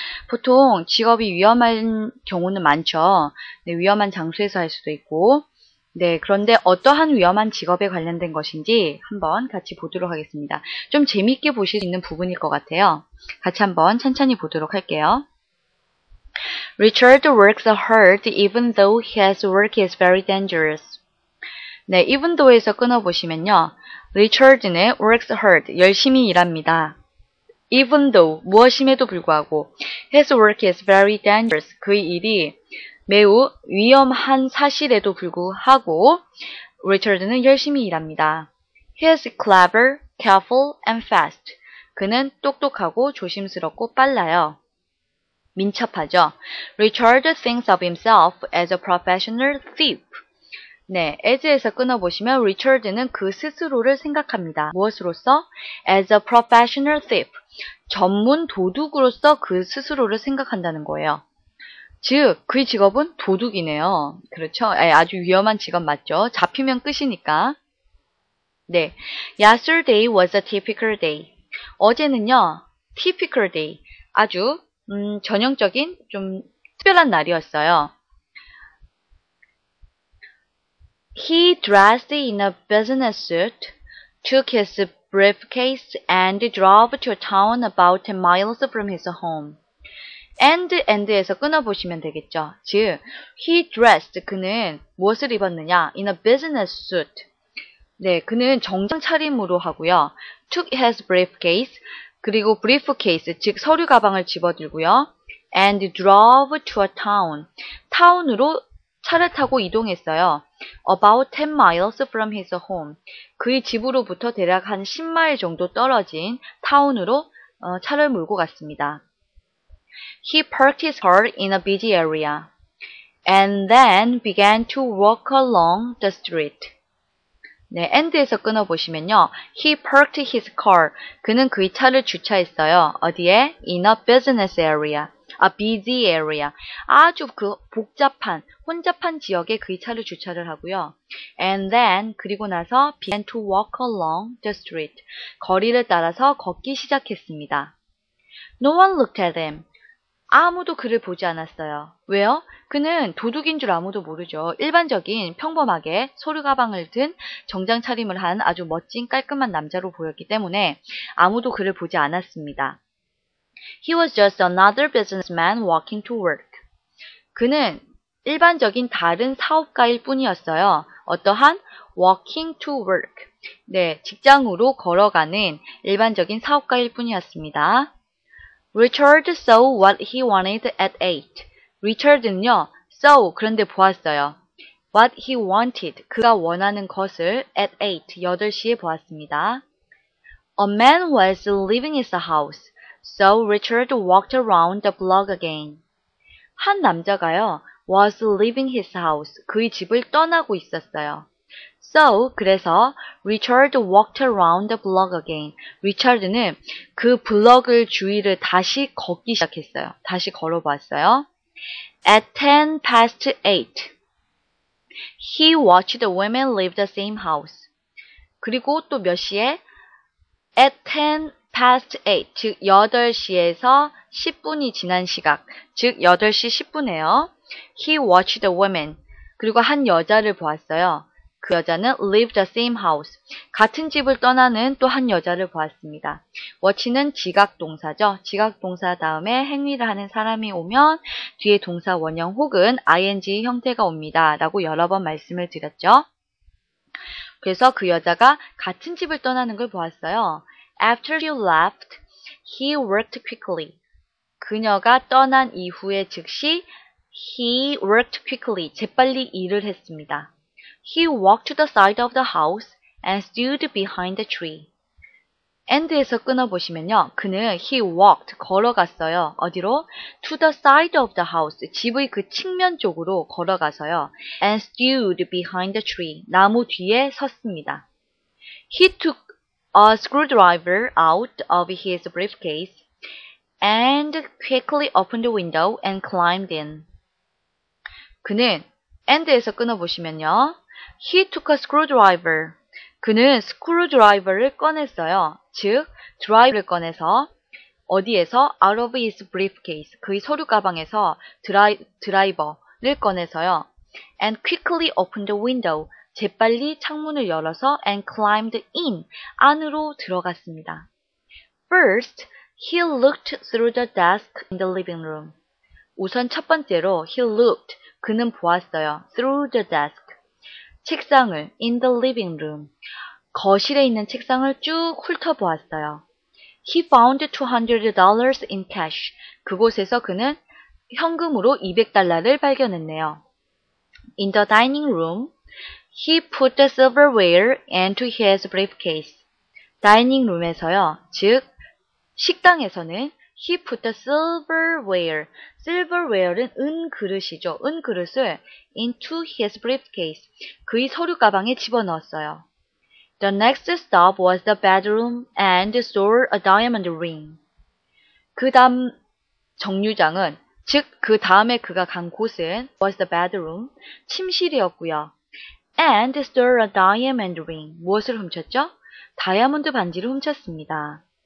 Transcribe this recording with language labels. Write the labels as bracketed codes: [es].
[ko] 보통 직업이 위험한 경우는 많죠. 네, 위험한 장소에서 할 수도 있고. 네, 그런데 어떠한 위험한 직업에 관련된 것인지 한번 같이 보도록 하겠습니다. 좀 재미있게 보실 수 있는 부분일 것 같아요. 같이 한번 천천히 보도록 할게요. [en] Richard works hard even though his work is very dangerous. [ko] 네, [en] even though [ko] 에서 끊어보시면요. Richard는 [en] works hard, [ko] 열심히 일합니다. [en] Even though, [ko] 무엇임에도 불구하고 [en] his work is very dangerous, [ko] 그의 일이 매우 위험한 사실에도 불구하고 Richard는 열심히 일합니다. [en] He is clever, careful, and fast. [ko] 그는 똑똑하고 조심스럽고 빨라요. 민첩하죠. [en] Richard thinks of himself as a professional thief. [ko] 네, as에서 끊어보시면 Richard는 그 스스로를 생각합니다. 무엇으로서? [en] As a professional thief. [ko] 전문 도둑으로서 그 스스로를 생각한다는 거예요. 즉, 그의 직업은 도둑이네요. 그렇죠? 아주 위험한 직업 맞죠? 잡히면 끝이니까. [en] 네, Yesterday was a typical day. [ko] 어제는요, [en] typical day. [ko] 아주 전형적인 좀 특별한 날이었어요. [en] He dressed in a business suit, took his briefcase, and drove to a town about 10 miles from his home. [ko] and에서 끊어보시면 되겠죠. 즉, [en] he dressed, [ko] 그는 무엇을 입었느냐? [en] in a business suit. [ko] 네, 그는 정장 차림으로 하고요. [en] took his briefcase, [ko] 그리고 briefcase, 즉 서류 가방을 집어들고요. [en] and drove to a town. [ko] 타운으로 차를 타고 이동했어요. [en] About 10 miles from his home. [ko] 그의 집으로부터 대략 한 10마일 정도 떨어진 타운으로 차를 몰고 갔습니다. [en] He parked his car in a busy area and then began to walk along the street. [ko] 네, and에서 끊어보시면요. [en] He parked his car. [ko] 그는 그의 차를 주차했어요. 어디에? [en] In a business area. A busy area. [ko] 아주 그 복잡한, 혼잡한 지역에 그의 차를 주차를 하고요. [en] And then, [ko] 그리고 나서 [en] began to walk along the street. [ko] 거리를 따라서 걷기 시작했습니다. [en] No one looked at him. [ko] 아무도 그를 보지 않았어요. 왜요? 그는 도둑인 줄 아무도 모르죠. 일반적인 평범하게 서류 가방을 든 정장 차림을 한 아주 멋진 깔끔한 남자로 보였기 때문에 아무도 그를 보지 않았습니다. [en] He was just another businessman walking to work. [ko] 그는 일반적인 다른 사업가일 뿐이었어요. 어떠한? [en] walking to work. [ko] 네, 직장으로 걸어가는 일반적인 사업가일 뿐이었습니다. [en] Richard saw what he wanted at 8. [ko] 리처드는요, [en] saw, [ko] 그런데 보았어요. [en] What he wanted, [ko] 그가 원하는 것을 at 8시에 보았습니다. [en] A man was leaving his house, so Richard walked around the block again. [ko] 한 남자가요, [en] was leaving his house, [ko] 그의 집을 떠나고 있었어요. [en] So, [ko] 그래서 [en] Richard walked around the block again. [ko] 리차드는 그 블럭을 주위를 다시 걷기 시작했어요. 다시 걸어봤어요. [en] At 10 past 8, he watched the women leave the same house. [ko] 그리고 또 몇 시에? [en] At 10 past 8, [ko] 즉 8시에서 10분이 지난 시각, 즉 8시 10분에요. [en] He watched the women. [ko] 그리고 한 여자를 보았어요. 그 여자는 [en] leave the same house. [ko] 같은 집을 떠나는 또 한 여자를 보았습니다. watch는 지각 동사죠. 지각 동사 다음에 행위를 하는 사람이 오면 뒤에 동사 원형 혹은 ing 형태가 옵니다. 라고 여러 번 말씀을 드렸죠. 그래서 그 여자가 같은 집을 떠나는 걸 보았어요. [en] After she left, he worked quickly. [ko] 그녀가 떠난 이후에 즉시 [en] he worked quickly. [ko] 재빨리 일을 했습니다. [en] He walked to the side of the house and stood behind the tree. [ko] and에서 끊어보시면요. 그는 [en] he walked, [ko] 걸어갔어요. 어디로? [en] To the side of the house, [ko] 집의 그 측면 쪽으로 걸어가서요. [en] And stood behind the tree, [ko] 나무 뒤에 섰습니다. [en] He took a screwdriver out of his briefcase and quickly opened the window and climbed in. [ko] 그는 and에서 끊어보시면요. [en] He took a screwdriver. [ko] 그는 스크루드라이버를 꺼냈어요. 즉, 드라이브를 꺼내서 어디에서? [en] Out of his briefcase. [ko] 그의 서류 가방에서 드라이버를 꺼내서요. [en] And quickly opened the window. [ko] 재빨리 창문을 열어서 [en] and climbed in. [ko] 안으로 들어갔습니다. [en] First, he looked through the desk in the living room. [ko] 우선 첫 번째로 [en] he looked. [ko] 그는 보았어요. [en] Through the desk. [ko] 책상을 [en] in the living room. [ko] 거실에 있는 책상을 쭉 훑어보았어요. [en] He found $200 in cash. [ko] 그곳에서 그는 현금으로 $200를 발견했네요. [en] In the dining room, he put the silverware into his briefcase. [ko] 다이닝 룸에서요, 즉 식당에서는 [en] he put the silverware. [ko] silverware는 은그릇이죠. 은그릇을 [en] into his briefcase. [ko] 그의 서류 가방에 집어넣었어요. [en] The next stop was the bedroom and stole a diamond ring. [ko] 그 다음 정류장은, 즉 그 다음에 그가 간 곳은 [en] was the bedroom, [ko] 침실이었고요. [en] And stole a diamond ring. [ko] 무엇을 훔쳤죠? 다이아몬드 반지를 훔쳤습니다.